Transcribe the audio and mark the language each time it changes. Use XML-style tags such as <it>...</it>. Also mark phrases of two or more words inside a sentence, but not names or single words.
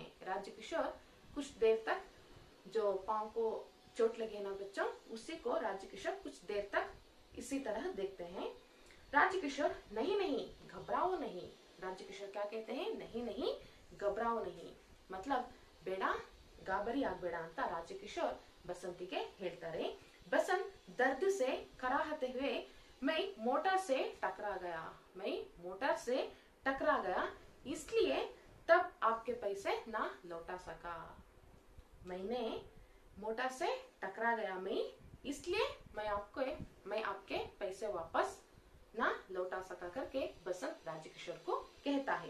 <hi>राजकिशोर कुछ देर तक, जो पांव को चोट लगी ना बच्चों, उसी को राजकिशोर कुछ देर तक इसी तरह देखते हैं। राजकिशोर, नहीं घबराओ नहीं। राजकिशोर क्या कहते हैं? नहीं घबराओ नहीं, मतलब</hi> <kn>ಬೇಡ ಗಾಬರಿ ಆಗಬೇಡ ಅಂತ</kn> <hi>राजकिशोर</hi> <kn>ಬಸಂತಿಗೆ ಹೇಳ್ತಾರೆ।</kn> <hi>बसंत दर्द से कराहते हुए, मैं मोटर से टकरा गया, इसलिए तब आपके पैसे ना लौटा सका। मैंने मोटर से टकरा गया, इसलिए मैं आपके पैसे वापस ना लौटा सका करके बसंत राजकिशोर को कहता है।</hi>